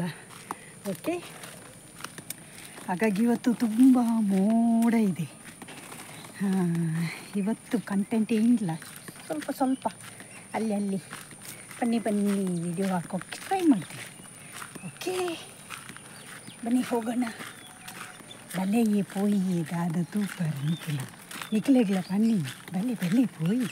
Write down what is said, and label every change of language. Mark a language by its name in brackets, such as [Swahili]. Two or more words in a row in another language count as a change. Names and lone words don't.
[Kannada] ಓಕೆ, ಹಾಗಾಗಿ ಇವತ್ತು ತುಂಬ ಮೋಡ ಇದೆ. ಇವತ್ತು ಕಂಟೆಂಟ್ ಏನಿಲ್ಲ, ಸ್ವಲ್ಪ ಅಲ್ಲಿ ಬನ್ನಿ ವಿಡಿಯೋ ಹಾಕೋಕ್ಕೆ ಟ್ರೈ ಮಾಡ್ತೀನಿ. ಓಕೆ ಬನ್ನಿ ಹೋಗೋಣ. [Tulu] ಬಲೆಯೇ ಪೋಯಿ ದಾದ ತೂಪರ್ ನಿಖಲೆಗ್ಲ ಬನ್ನಿ ಬಲಿ ಪೋಯಿ.